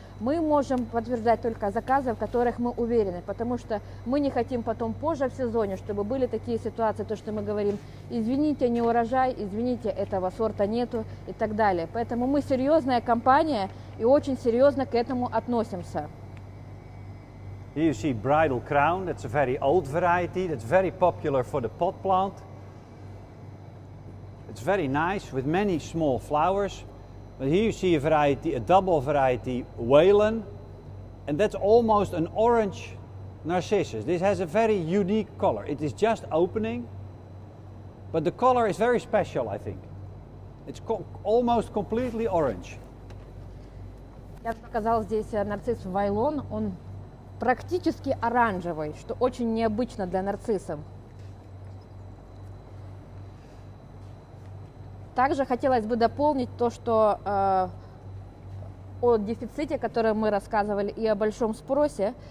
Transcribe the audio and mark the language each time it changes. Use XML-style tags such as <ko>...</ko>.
<ru>Мы можем подтверждать только заказы, в которых мы уверены, потому что мы не хотим потом позже в сезоне, чтобы были такие ситуации, то, что мы говорим, извините, не урожай, извините, этого сорта нету и так далее. Поэтому мы серьезная компания и очень серьезно к этому относимся.</ru> <en>Here you see bridal crown, that's a very old variety, that's very popular for the pot plant. It's very nice with many small flowers. But here you see a variety, a double variety, Whalen, and that's almost an orange narcissus. This has a very unique color. It is just opening, but the color is very special, I think. It's almost completely orange.</en> <ru>Я показал здесь нарцисс Вайлон, он практически оранжевый, что очень необычно для нарциссов. Также хотелось бы дополнить то, что о дефиците, о котором мы рассказывали, и о большом спросе.</ru>